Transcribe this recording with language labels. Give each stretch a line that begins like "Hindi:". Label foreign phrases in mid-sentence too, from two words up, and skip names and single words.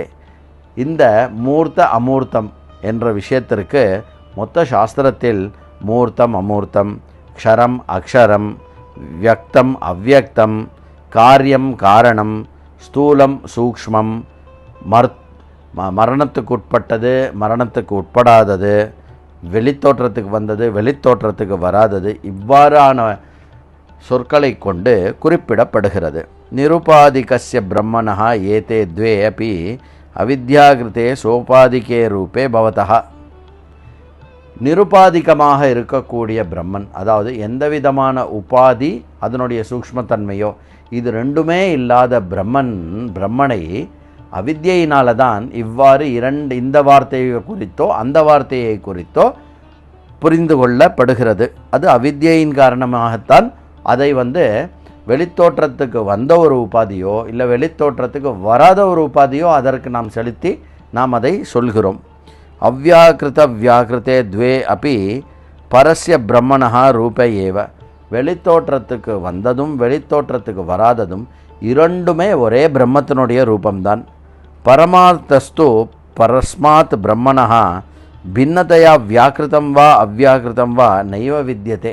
Tamil: இந்த மூர்த்த அமூர்த்தம் என்ற விஷயத்திற்கு மொத்த சாஸ்திரத்தில் மூர்த்தம் அமூர்த்தம், க்ஷரம் அக்ஷரம், வியக்தம் அவ்யக்தம், காரியம் காரணம், ஸ்தூலம் சூக்ஷ்மம், மரணத்துக்கு உட்பட்டது மரணத்துக்கு உட்படாதது, வெளித்தோற்றத்துக்கு வந்தது வெளித்தோற்றத்துக்கு வராதது, இவ்வாறான சொற்களை கொண்டு குறிப்பிடப்படுகிறது.
Sanskrit: निरुपाधिकस्य ब्रह्मणः एते द्वे अपि अविद्याकृते सोपाधिके रूपे भवतः.
Tamil: நிருபாதிகமாக இருக்கக்கூடிய பிரம்மன், அதாவது எந்த விதமான உபாதி, அதனுடைய சூக்ஷ்மத்தன்மையோ இது ரெண்டுமே இல்லாத பிரம்மனை அவித்யினால தான் இவ்வாறு இந்த வார்த்தையை குறித்தோ அந்த வார்த்தையை குறித்தோ புரிந்து கொள்ளப்படுகிறது. அது அவித்யின் காரணமாகத்தான் அதை வெளித்தோற்றத்துக்கு வந்த ஒரு உபாதியோ இல்லை வெளித்தோற்றத்துக்கு வராத ஒரு உபாதியோ அதற்கு நாம் செலுத்தி நாம் அதை சொல்கிறோம்.
Sanskrit: अव्याकृत व्याकृते द्वे अपि परस्य ब्रह्मणः रूपे एव.
Tamil: வெளித்தோற்றத்துக்கு வந்ததும் வெளித்தோற்றத்துக்கு வராததும் 2மே ஒரே பிரம்மத்தினுடைய ரூபம்தான்.
Sanskrit: परमार्थस्तु परस्मात् ब्रह्मणः भिन्नतया व्याकृतं वा अव्याकृतं वा नैव विद्यते.